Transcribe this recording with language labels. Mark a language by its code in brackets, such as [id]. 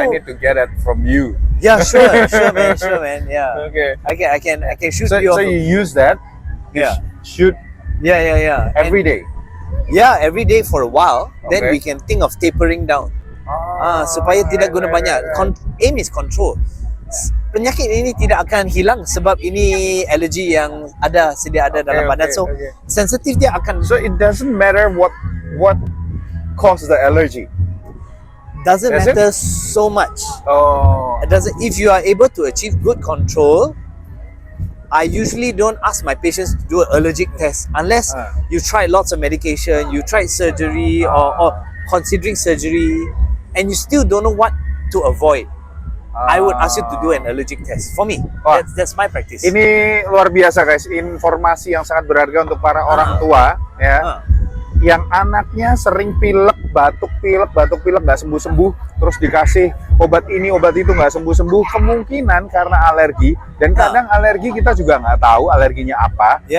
[en] I need to get it from you. Yeah, sure, man. Yeah. Okay. I can shoot So you off. you use that? Yeah. Shoot. Yeah. Every day. Yeah, every day for a while. Then we can think of tapering down. [ms] Supaya tidak guna banyak. [en] Aim is control. [ms] Penyakit ini tidak akan hilang sebab ini alergi yang sedia ada dalam badan. So sensitif dia akan. [en] So it doesn't matter what causes the allergy. Doesn't matter so much. It doesn't. If you are able to achieve good control, I usually don't ask my patients to do an allergic test unless you try lots of medication, you tried surgery or considering surgery, and you still don't know what to avoid. I would ask you to do an allergic test. For me, that's my practice. [id] Ini luar biasa guys, informasi yang sangat berharga untuk para orang tua ya, yang anaknya sering pilek, batuk pilek nggak sembuh-sembuh, terus dikasih obat ini obat itu nggak sembuh-sembuh, kemungkinan karena alergi, dan kadang alergi kita juga nggak tahu alerginya apa.